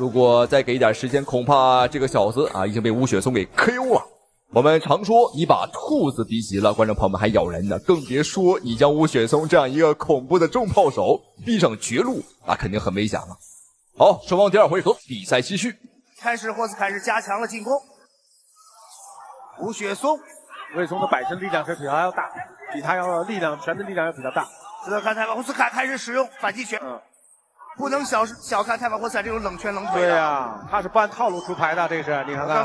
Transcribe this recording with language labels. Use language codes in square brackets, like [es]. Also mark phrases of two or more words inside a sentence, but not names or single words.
[zh] 如果再給一點時間，恐怕這個小子已經被吳雪松給 KO 了。我們常說你把兔子逼急了，觀眾朋友們還咬人呢，更別說你將吳雪松這樣一個恐怖的重炮手逼上絕路，那肯定很危險了。好，雙方第2回合，比賽繼續。開始霍斯坎是加強了進攻，吳雪松的擺身力量是比他要大， 比他要力量拳的力量要比较大。值得看泰巴霍斯卡开始使用反击拳，不能小看泰巴霍斯卡这种冷拳冷腿。对呀，他是不按套路出牌的，这是你看看。